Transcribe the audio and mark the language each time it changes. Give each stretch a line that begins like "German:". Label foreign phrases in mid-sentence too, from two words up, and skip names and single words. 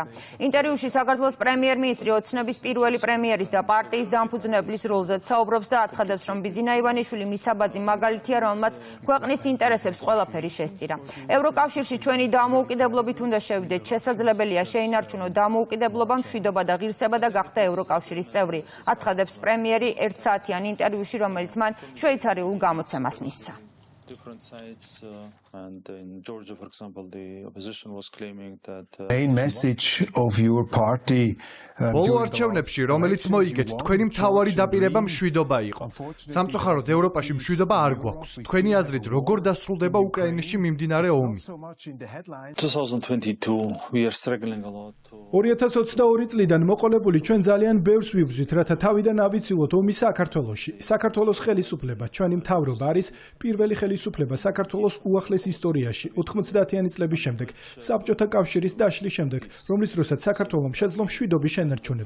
Georgian: ინტერვიუში საქართველოს პრემიერ-მინისტრი ოცნების პირველი პრემიერის და პარტიის დამფუძნებლის როლზეც საუბრობს და აცხადებს, რომ ბიძინა ივანიშვილი მისაბაძი მაგალითია, რომელმაც ქვეყნის ინტერესებს ყველაფერი შესწირა. ევროკავშირში ჩვენი დამოუკიდებლობით უნდა შევიდეთ. შესაძლებელია შეინარჩუნოთ დამოუკიდებლობა, მშვიდობა და ღირსება და გახდა ევროკავშირის წევრი. აცხადებს პრემიერი ერთ საათიან ინტერვიუში, რომელიც მან შვეიცარიულ გამოცემას მისცა.
English: different sides and in Georgia for example the opposition was claiming that main message of your party
Georgian: ბოლო არჩევნებში, რომელიც მოიგეთ, თქვენი მთავარი დაპირება მშვიდობა იყო. სამწუხაროდ ევროპაში მშვიდობა არ გვაქვს. თქვენი აზრით, როგორ დასრულდება უკრაინაში მიმდინარე ომი?
English: 2022 we are struggling a lot
Georgian: 2022 წლიდან მოყოლებული ჩვენ ძალიან ბევრს ვიბრძვით, რათა თავიდან ავიცილოთ ომი საქართველოში. საქართველოს ხელისუფლება, ჩვენი მთავრობა არის პირველი ხელისუფლება საქართველოს უახლეს ისტორიაში 90-იანი წლების შემდეგ, საბჭოთა კავშირის დაშლის შემდეგ, რომლის დროსაც საქართველოს შეძლო მშვიდობის შენარჩუნება.